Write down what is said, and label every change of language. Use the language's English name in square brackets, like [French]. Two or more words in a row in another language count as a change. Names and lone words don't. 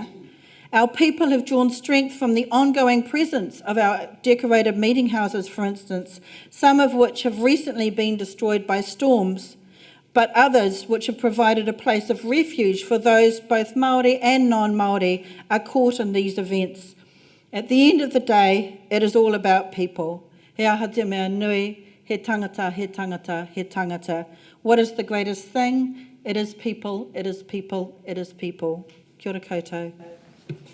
[English] Our people have drawn strength from the ongoing presence of our decorated meeting houses, for instance, some of which have recently been destroyed by storms, but others which have provided a place of refuge for those, both Māori and non-Māori, are caught in these events. At the end of the day, it is all about people. [Māori] He aha te mea nui, he tangata, he tangata, he tangata. [English] What is the greatest thing? It is people, it is people, it is people. [Māori] Kia ora koutou.